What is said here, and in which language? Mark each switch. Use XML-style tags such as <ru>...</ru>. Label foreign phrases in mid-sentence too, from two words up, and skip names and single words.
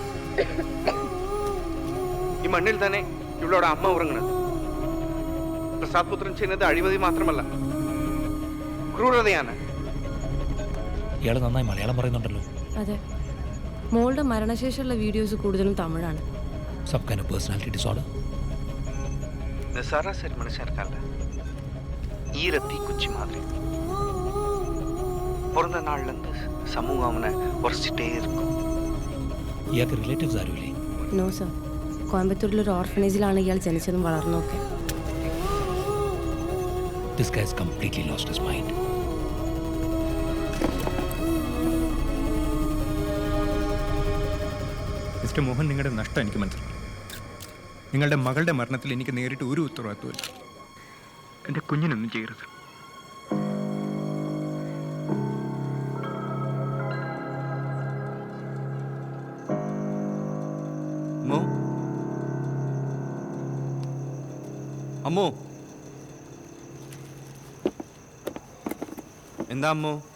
<ml>ഈ മണ്ണിൽ തന്നെ ഇവളുടെ അമ്മ ഉറങ്ങണത്. പ്രസാദ് പുത്രൻ ചെയ്യുന്നത് അഴിമതി മാത്രമല്ല, ക്രൂരതയാണ്. ഇയാൾ നന്നായി മലയാളം പറയുന്നുണ്ടല്ലോ. അതെ, മോളുടെ മരണശേഷമുള്ള വീഡിയോസ് കൂടുതലും തമിഴാണ്.</ml> <en>Some kind of personality disorder?</en> <ta>சராசரி மனுஷ்யர்க்கல்ல, ஈரத்தி குச்சி மாதிரி. பிறந்த நாள்லேருந்து சமூகம் அவனை உரைச்சிட்டே இருக்கும்.</ta> <ml>ഇയാൾക്ക് റിലേറ്റീവ്സ് ആരുമില്ലേ?</ml> <en>no sir.</en> <ml>കോയമ്പത്തൂരിലൊരു ഓർഫനേജിലാണ് ഇയാൾ ജനിച്ചതും വളർന്നതൊക്കെ.</ml> <en>This guy has completely lost his mind.</en> <ml>മിസ്റ്റർ മോഹൻ, നിങ്ങളുടെ നഷ്ടം എനിക്ക് മനസ്സിലായി. നിങ്ങളുടെ മകളുടെ മരണത്തിൽ എനിക്ക് നേരിട്ട് ഒരു ഉത്തരവാദിത്വമില്ല. എൻ്റെ കുഞ്ഞിനൊന്നും ചെയ്യരുത്. അമ്മോ, എന്താ അമ്മോ?</ml>